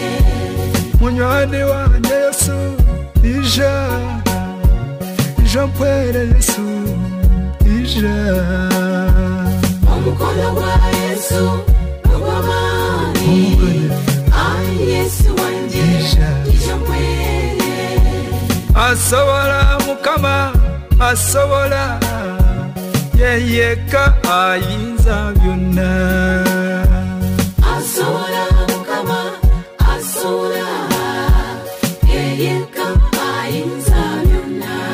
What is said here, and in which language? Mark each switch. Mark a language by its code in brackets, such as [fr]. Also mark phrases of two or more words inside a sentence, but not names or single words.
[nyn] Munywani wange Yesu ijo mpwere Yesu ija. [lg] Omukono gwa Yesu nogw'amaani. [nyn] Ai Yesu wange ijo mpwere. [lg] Asobola Mukama asobola. Yeyeka ayinza byonna. Asobola Mukama asobola. Yeyeka ayinza byonna.